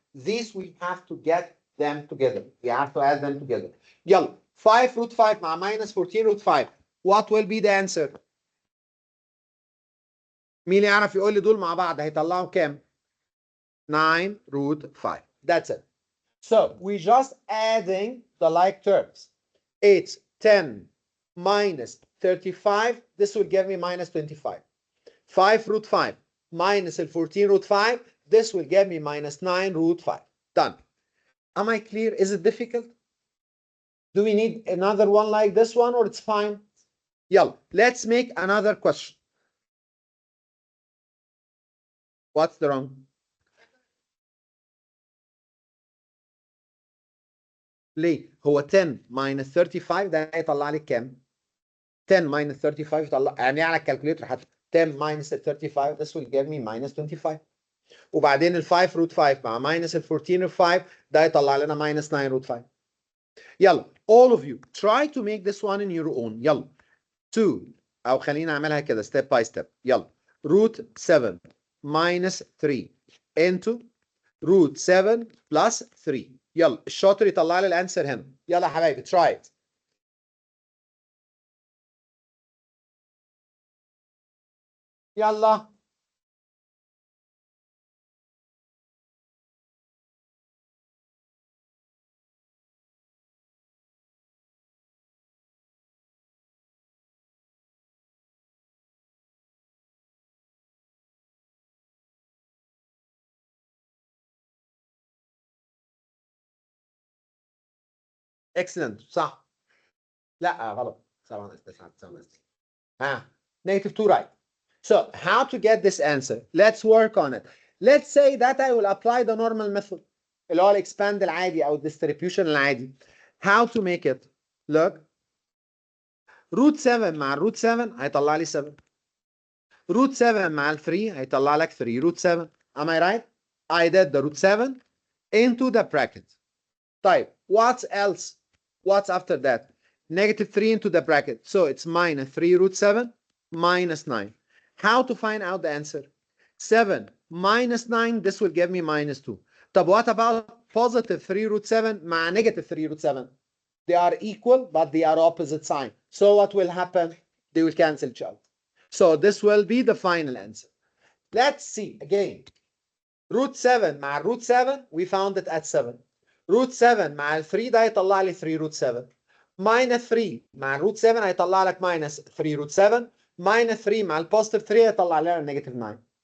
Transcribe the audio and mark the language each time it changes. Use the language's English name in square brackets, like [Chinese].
[English] These we have to get them together. We have to add them together. يلا 5 root 5 مع minus 14 root 5. What will be the answer? [Arabic] مين يعرف يقول لي دول مع بعض هيطلعوا كام؟ 9 root 5. [English] That's it. So we just adding the like terms. It's 10 minus 35. This will give me minus 25. 5 root 5 minus 14 root 5. This will give me minus 9 root 5. Done. Am I clear? Is it difficult? Do we need another one like this one or it's fine? Yalla, let's make another question. What's the wrong? [Arabic] ليه؟ هو 10 minus 35 ده هيطلع لي كام؟ 10 minus 35 يطلع يعني على الكالكوليتر حتى 10 minus 35 [English] this will give me minus 25 [Arabic] وبعدين ال 5 root 5 مع minus ال 14 root 5 ده يطلع لنا minus 9 root 5. [English] يلا all of you try to make this one in your own. [Arabic] يلا 2 او خلينا اعملها كده [English] step by step. يلا root 7 minus 3 into root 7 plus 3. [Arabic] يلا الشاطر يطلع لي الانسر هنا. يلا يا حبايبي [English] try it. [Arabic] يلا excellent صح. لا غلط 7 9 9 negative 2 right. [English] So how to get this answer? Let's work on it. Let's say that I will apply the normal method [Arabic] اللي هو expand العادي او distribution العادي. [English] How to make it? Look root 7 مع root 7 [Arabic] هيطلع لي 7. root 7 مع 3 هيطلع لك 3 root 7. [English] Am I right? I did the root 7 into the bracket. طيب what else? What's after that? Negative 3 into the bracket. So it's minus 3 root 7 minus 9. How to find out the answer? 7 minus 9, this will give me minus 2. طب what about positive 3 root 7 مع negative 3 root 7? They are equal, but they are opposite sign. So what will happen? They will cancel each other. So this will be the final answer. Let's see again. Root 7 مع root 7, we found it at 7. [Arabic] root 7 مع 3 ده هيطلع لي 3 root 7. minus 3 مع root 7 هيطلع لك minus 3 root 7. minus 3 مع positive 3 هيطلع لنا negative 9.